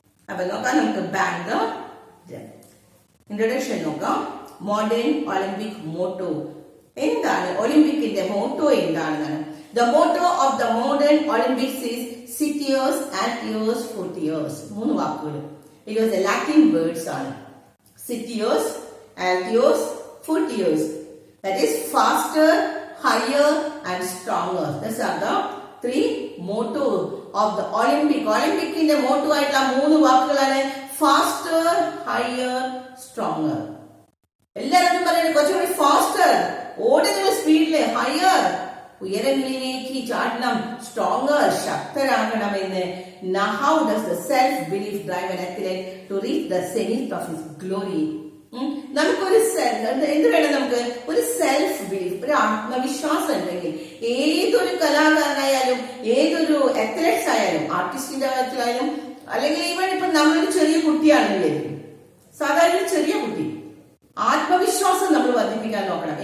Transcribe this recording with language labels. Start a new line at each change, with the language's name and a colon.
Malayalam: അപ്പൊ നോക്കാം നമുക്ക്. Bang the drum. ഇൻട്രൊഡക്ഷൻ നോക്കാം.
English: Modern Olympic motto.
Malayalam: എന്താണ് ഒളിമ്പിക്കിന്റെ മോട്ടോ എന്താണെന്നാണ്.
English: The motto of the modern Olympics is sit years, at years, 40 years.
Malayalam: 3 വാക്കുകൾ.
English: it was a Latin words
Malayalam: ആണ്.
English: sit years, at years, 40 years. That is faster, higher and stronger. These are the 3 motto of the Olympic.
Malayalam: ഒളിമ്പിക്കിന്റെ motto ആയിട്ടുള്ള 3 വാക്കുകളാണ്
English: faster, higher, stronger.
Malayalam: എല്ലാവരും പറയുന്നത് കുറച്ചുകൂടി faster, ഓടുന്ന സ്പീഡില്, higher, ഉയരങ്ങളിലേക്ക് ചാടണം, stronger, ശക്തരാകണമെന്ന്.
English: Now how does the self belief drive an athlete to reach the zenith of his glory?
Malayalam: നമുക്കൊരു എന്ത് വേണം, നമുക്ക് ഒരു സെൽഫ് ബിലീഫ്, ഒരു ആത്മവിശ്വാസം ഉണ്ടെങ്കിൽ ഏതൊരു കലാകാരനായാലും, ഏതൊരു അത്ലറ്റ്സ് ആയാലും, ആർട്ടിസ്റ്റിന്റെ കാര്യത്തിലായാലും, അല്ലെങ്കിൽ ഈവൻ ഇപ്പൊ നമ്മളൊരു ചെറിയ കുട്ടിയാണെങ്കിലും, സാധാരണ ചെറിയ കുട്ടി, ആത്മവിശ്വാസം നമ്മൾ വർദ്ധിപ്പിക്കാൻ നോക്കണം.